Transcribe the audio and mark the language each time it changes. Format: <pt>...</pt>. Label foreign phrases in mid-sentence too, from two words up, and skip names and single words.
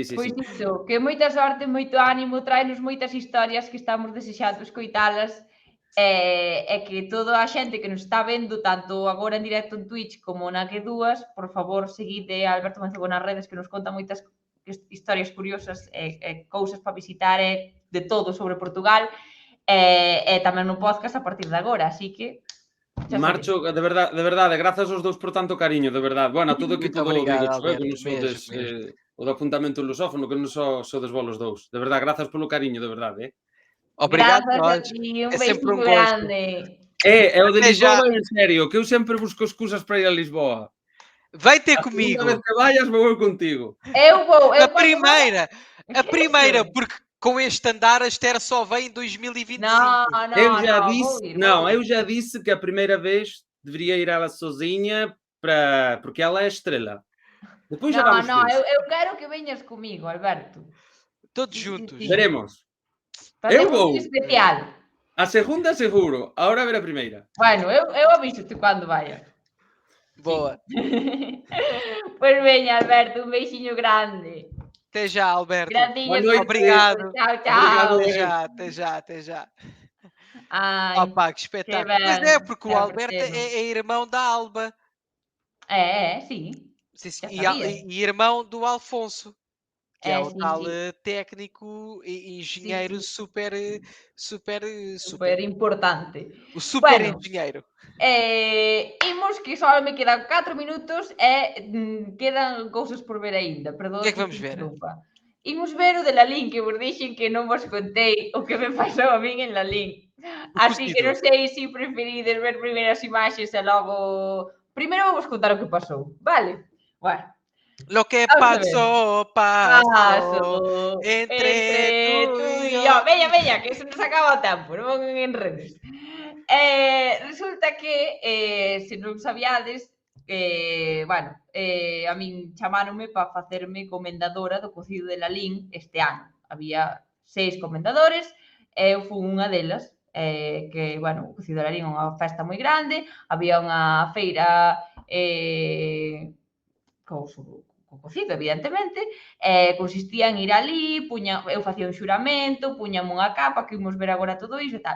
<gl>Pois iso, que moita sorte, moito ánimo, traenos moitas historias que estamos desexando escoitalas e que toda a xente que nos está vendo, tanto agora en directo en Twitch como na que dúas, por favor, seguide a Alberto Mancebo nas redes que nos conta moitas historias curiosas e cousas para visitar e de todo sobre Portugal e tamén no podcast a partir de agora, así que Marcho, de verdade, grazas aos dous por tanto cariño, de verdade. Bueno, a todo o equipo do</gl> <pt>obrigado,</pt> <gl>Digo Alberto, que non sodes o do apuntamento lusófono, que non sodes vos os dous. De verdade, grazas polo cariño, de verdade.</gl> <pt>Obrigado,</pt> <gl>grazas a</gl> <pt>nós.</pt> <gl>ti, un</gl> <pt>É sempre</pt> <gl>beixiño un</gl> <pt>gosto.</pt> <gl>grande. É o de</gl> <pt>Até</pt> <gl>Lisboa</gl> <pt>já.</pt> <gl>vai en serio, que eu sempre busco excusas para ir a Lisboa.</gl> <pt>Vem ter</pt> <gl>A segunda</gl> <pt>comigo.</pt> <gl>vez que vayas, vou eu contigo.</gl> <pt>Eu vou, A primeira, Isso. porque com este andar a Esther só vem em 2025. Eu já vou disse, ir, eu já disse que a primeira vez deveria ir ela sozinha porque ela é estrela. Depois já vamos ver.</pt> <gl>Eu quero que veñas comigo, Alberto.</gl> <pt>Todos juntos. Veremos.</pt> <gl>Facemos</gl> <pt>vou.</pt> <gl>un especial. A segunda seguro, ahora a ver a primeira. Bueno, eu aviso-te cando vaya.</gl> <pt>Boa.</pt> <gl>Pois veña, Alberto, un beixiño grande.</gl> <pt>Até já, Alberto.</pt> <gl>Graciñas.</gl> <pt>Boa noite. Obrigado. Tchau. Obrigado. Até já.</pt> <gl>Ai,</gl> <pt>Opa, que espetáculo.</pt> <gl>que Pois ben,</gl> <pt>é, porque o já Alberto percebo. é irmão da Alba. sim. Sim, Já e, sabia. e irmão do Alfonso, que é o sim, tal sim. técnico e engenheiro Sim. super importante. o super</pt> <gl>Bueno,</gl> <pt>engenheiro.</pt> <gl>Imos que só me quedan 4 minutos e quedan cousas por ver aínda. Perdón,</gl> <pt>O que é que vamos ver?</pt> <gl>Imos ver o de Lalín, que vos dixen que non vos contei o que me pasou a min en Lalín. Así que non sei se preferides ver primeiro as imaxes e logo... Primeiro vou vos contar o que pasou, vale? Bueno.</gl> <es>Lo que</es> <gl>Vamos</gl> <es>pasó entre tú y yo.</es> <gl>Veña, que se nos acaba o tempo, non en redes. Resulta que, se non sabiades, a min chamáronme para facerme comendadora do cocido de Lalín este ano. Había 6 comendadores e eu fui unha delas, que, o cocido de Lalín é unha festa moi grande, había unha feira co cocido, evidentemente, consistía en ir ali, eu facía un xuramento, puñame unha capa, que imos ver agora todo iso e tal.</gl>